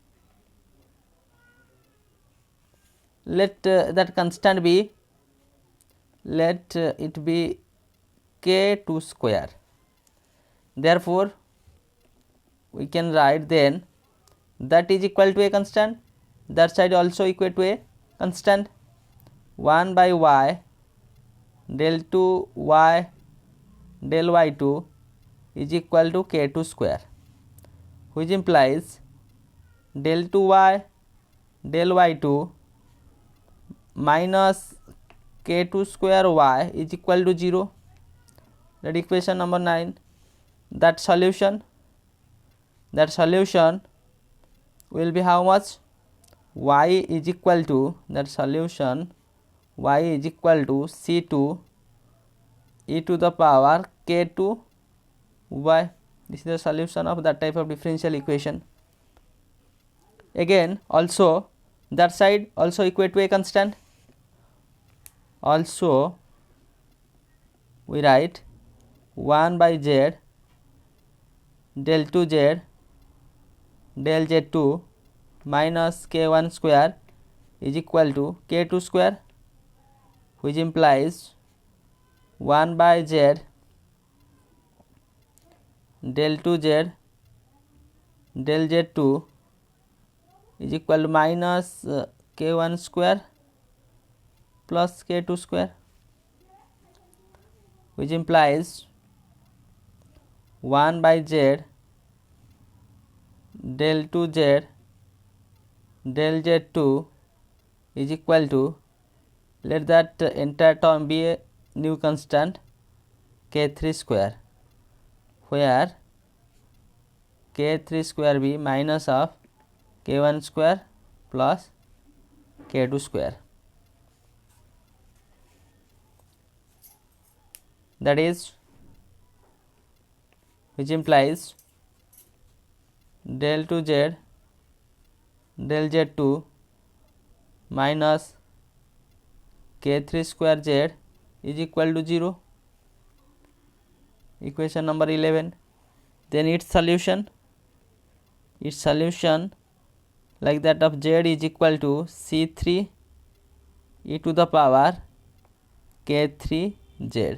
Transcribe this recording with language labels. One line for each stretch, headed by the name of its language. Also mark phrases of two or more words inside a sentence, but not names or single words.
English: Let that constant be, let it be k2 square. Therefore we can write then that is equal to a constant, that side also equal to a constant. 1 by y del 2 y del y2 is equal to k2 square, which implies del 2 y del y2 minus k2 square y is equal to 0. That equation number 9. That solution will be how much? Y is equal to, that solution y is equal to C2 e to the power k2 y. This is the solution of that type of differential equation. Again also that side also equal to a constant. Also we write 1 by z del 2z del z2 minus k1 square is equal to k2 square, which implies 1 by z del 2z del z2 is equal to minus k1 square plus k2 square, which implies 1 by z del 2z del z2 is equal to, let that entire term be a new constant k3 square, where k3 square be minus of k1 square plus k2 square. That is, which implies del 2z del z2 minus k3 square z is equal to 0. Equation number 11. Then its solution like that of z is equal to C3 e to the power k3z.